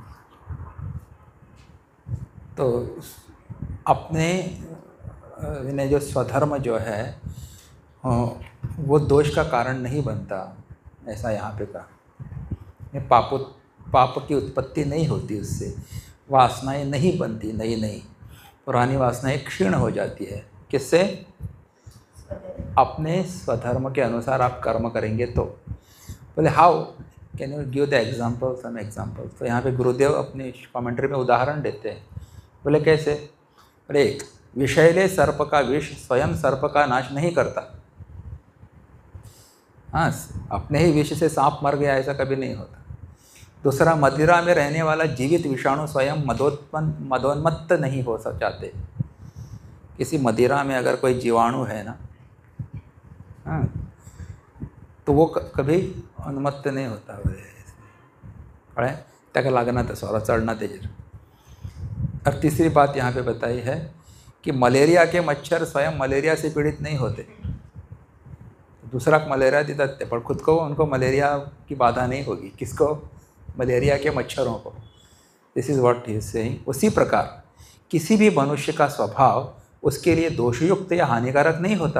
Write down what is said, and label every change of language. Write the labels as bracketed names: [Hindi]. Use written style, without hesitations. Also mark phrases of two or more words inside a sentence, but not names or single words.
[Hindi] तो अपने ने जो स्वधर्म जो है वो दोष का कारण नहीं बनता, ऐसा यहाँ पे कहा। पाप की उत्पत्ति नहीं होती उससे, वासनाएं नहीं बनती, नई नई पुरानी वासनाएं क्षीण हो जाती है। किससे? अपने स्वधर्म के अनुसार आप कर्म करेंगे तो। [English] बोले how, can you give the example, some example? [Hindi] तो यहाँ पे गुरुदेव अपनी कमेंट्री में उदाहरण देते हैं। बोले कैसे? बोले विषैले सर्प का विष स्वयं सर्प का नाश नहीं करता। हाँ, अपने ही विष से सांप मर गया ऐसा कभी नहीं होता। दूसरा, मदिरा में रहने वाला जीवित विषाणु स्वयं मदोन्मत्त नहीं हो जाते। किसी मदिरा में अगर कोई जीवाणु है ना, हाँ, तो वो कभी उन्मत्त नहीं होता। [Konkani] कळ्ळें? ताका लागना तो सोरो चढ़ना तेजेर। [Hindi] और तीसरी बात यहाँ पे बताई है कि मलेरिया के मच्छर स्वयं मलेरिया से पीड़ित नहीं होते। दूसरा मलेरिया देता थे, पर खुद को उनको मलेरिया की बाधा नहीं होगी। किसको? मलेरिया के मच्छरों को। [English] this is what he is saying. [Hindi] उसी प्रकार किसी भी मनुष्य का स्वभाव उसके लिए दोषयुक्त या हानिकारक नहीं होता।